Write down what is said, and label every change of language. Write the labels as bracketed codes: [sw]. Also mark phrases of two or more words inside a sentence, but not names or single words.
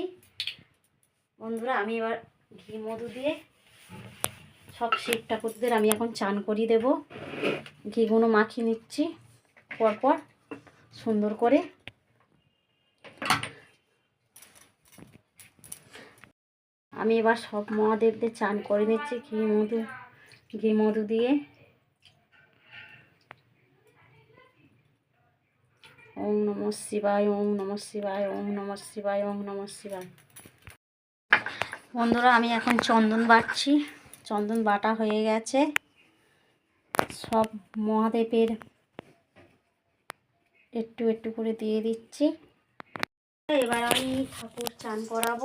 [bn] বন্ধুরা, আমি এবার ঘি মধু দিয়ে সব শিব ঠাকুরদের আমি এখন চান করিয়ে দেব। ঘিগুলো মাখিয়ে নিচ্ছি পরপর সুন্দর করে। আমি এবার সব মহাদেবদের চান করে নিচ্ছি ঘি মধু দিয়ে। [sa] ওম নমঃ শিবায়, ওম নমঃ শিবায়, ওম নমঃ শিবায়, ওম নমঃ শিবায়। [bn] বন্ধুরা, আমি এখন চন্দন বাটছি। চন্দন বাটা হয়ে গেছে। সব মহাদেবের একটু একটু করে দিয়ে দিচ্ছি। এবার আমি ঠাকুর চান করাবো।